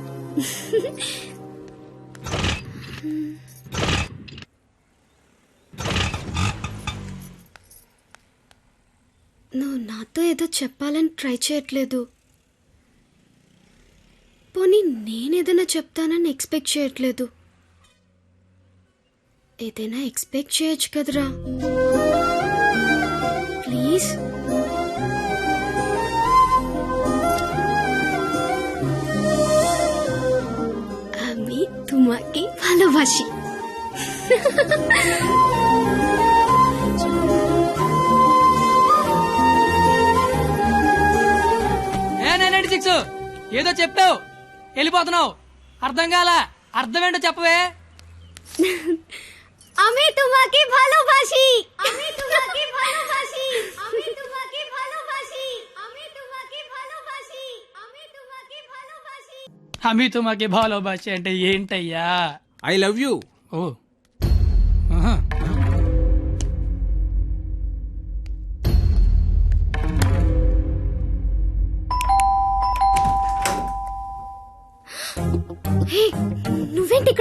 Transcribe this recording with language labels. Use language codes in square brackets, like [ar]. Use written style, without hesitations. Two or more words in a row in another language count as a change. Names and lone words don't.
[te] నువ్వు నాతో ఏదో చెప్పాలని ట్రై చేయట్లేదు. పోనీ నేనేదైనా చెప్తానని ఎక్స్పెక్ట్ చేయట్లేదు. ఏదైనా ఎక్స్పెక్ట్ చేయొచ్చు కదరా. ప్లీజ్. [bn] আমি তোমাকে ভালোবাসি. [te] ఏ 996 ఏదో చెప్పావు వెళ్ళిపోతున్నావు, అర్థం కాల. అర్థం ఏంటో చెప్పవే. [bn] আমি তোমাকে ভালোবাসি. আমি তোমাকে ভালোবাসি. আমি তোমাকে ভালোবাসি. আমি তোমাকে ভালোবাসি. আমি তোমাকে ভালোবাসি. আমি তোমাকে ভালোবাসি [te] అంటే ఏంటయ్యా? [en] I love you. [te] ఓ ఆహా. హే, నువ్వేంటి ఇక్కడ?